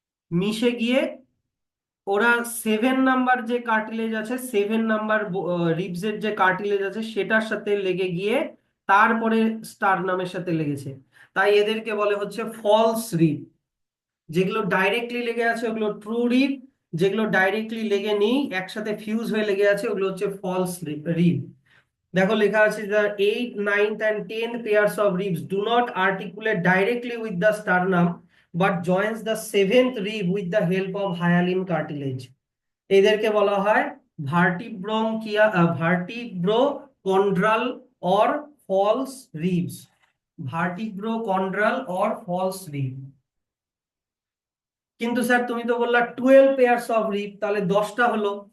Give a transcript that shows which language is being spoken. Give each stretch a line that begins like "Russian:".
Bangla: মিশে গিয়ে ওরা 7 নাম্বার যে কার্টিলেজ আছে, 7 নাম্বার রিবস এর যে কার্টিলেজ আছে সেটার সাথে লেগে গিয়ে তারপরে স্টারনামের সাথে লেগেছে। তাই এদেরকে বলে হচ্ছে ফলস রিব। যেগুলো ডাইরেক্টলি লেগে আছে ওগুলো ট্রু রিব, যেগুলো ডাইরেক্টলি লেগে নেই একসাথে ফিউজ হয়ে লেগে আছে ওগুলো হচ্ছে ফলস রিব। দেখো লেখা আছে
English: the 8th, 9th and 10th pairs of ribs do not articulate directly with the sternum but joins the 7th rib with the help of hyaline cartilage.
Bangla: এদেরকে বলা হয় ভার্টিব্রোকন্ড্রাল or false ribs. ভার্টিব্রোকন্ড্রাল or false rib. কিন্তু sir তুমি তো বললা 12 pairs of rib, তাহলে 10টা হলো।